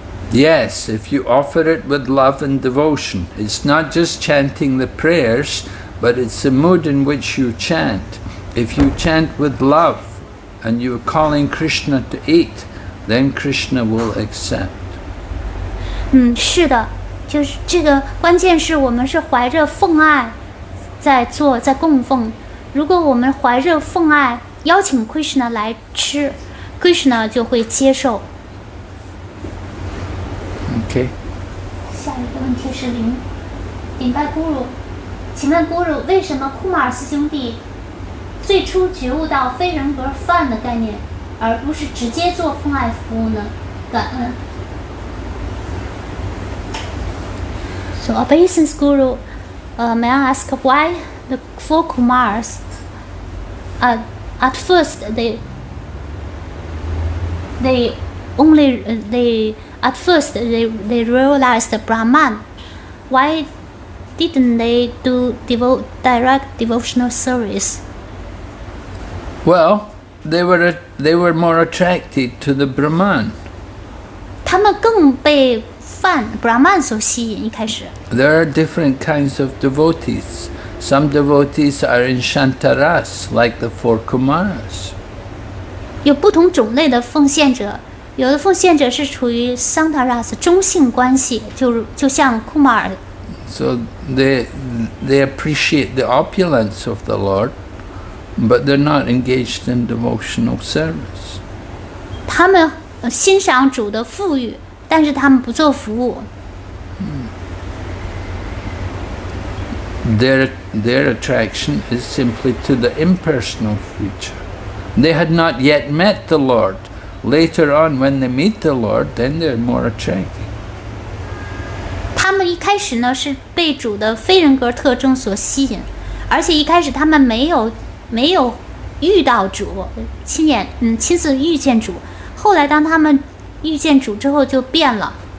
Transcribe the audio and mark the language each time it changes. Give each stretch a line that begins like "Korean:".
English: Yes, if you offer it with love and devotion. It's not just chanting the prayers, but it's the mood in which you chant. If you chant with love and you're calling Krishna to eat, then Krishna will accept.
Chinese: 是的，就是这个关键是我们是怀着奉爱在做，在供奉。如果我们怀着奉爱邀请 Krishna 来吃 ，Krishna 就会接受。
English: Okay.
Chinese: 下一个问题是顶拜咕噜，请问咕噜，为什么库马尔四兄弟最初觉悟到非人格饭的概念，而不是直接做奉爱服务呢？感恩。
English: So obeisance Guru, may I ask why the 4 Kumars, at first they realized the Brahman. Why didn't they do direct devotional service? Well, they were more attracted to the Brahman.
Chinese: 他们更被Brahman 所吸引。一开始
English: There are different kinds of devotees. Some devotees are in Shantaras, like the 4 Kumars.
Chinese: 有不同种类的奉献者，有的奉献者是处于 Santaras 中性关系，就像库马尔。
English: So they appreciate the opulence of the Lord, but they're not engaged in devotional service.
Chinese: 他们欣赏主的富裕，但是他们不做服务。
English: Their attraction is simply to the impersonal creature. They had not yet met the Lord. Later on, when they meet the Lord, then they're more attracted.
Chinese: 他们一开始呢是被主的非人格特征所吸引，而且一开始他们没有遇到主，亲自遇见主。后来当他们遇见主之后就变了。